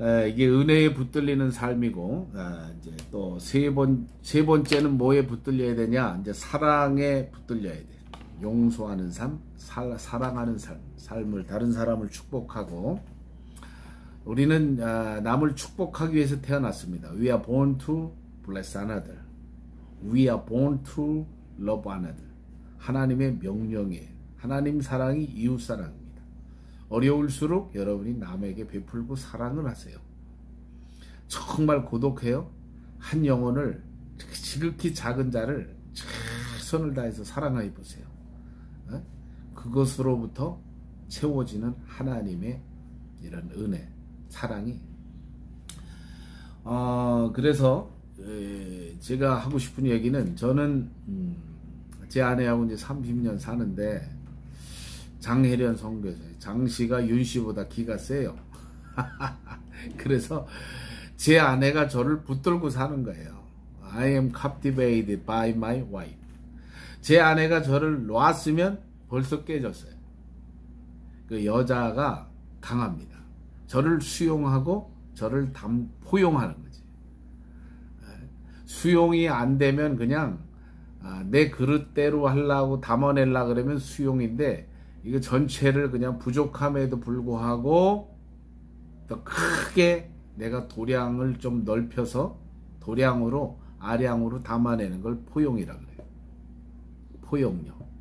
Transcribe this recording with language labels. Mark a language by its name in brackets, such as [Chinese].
[Korean] 이게 은혜에 붙들리는 삶이고, 이제 또 세 번째는 뭐에 붙들려야 되냐? 이제 사랑에 붙들려야 돼. 용서하는 삶, 사랑하는 삶을, 다른 사람을 축복하고. 우리는 남을 축복하기 위해서 태어났습니다. [English] We are born to bless another. We are born to love another. [Korean] 하나님의 명령이에요. 하나님 사랑이 이웃 사랑입니다. 어려울수록 여러분이 남에게 베풀고 사랑을 하세요. 정말 고독해요. 한 영혼을, 지극히 작은 자를 최선을 다해서 사랑해 보세요. 그것으로부터 채워지는 하나님의 이런 은혜, 사랑이. 그래서 제가 하고 싶은 얘기는, 저는 제 아내하고 이제 30년 사는데, 장혜련 선교사예요. 장씨가 윤씨보다 기가 세요. 그래서 제 아내가 저를 붙들고 사는 거예요. [English] I am captivated by my wife. [Korean] 제 아내가 저를 놨으면 벌써 깨졌어요. 그 여자가 강합니다. 저를 수용하고 저를 포용하는 거지. 수용이 안 되면 그냥 내 그릇대로 하려고 담아내려고 그러면 수용인데, 이거 전체를 그냥 부족함에도 불구하고 더 크게 내가 도량을 좀 넓혀서 도량으로, 아량으로 담아내는 걸 포용이라 그래요. 포용력.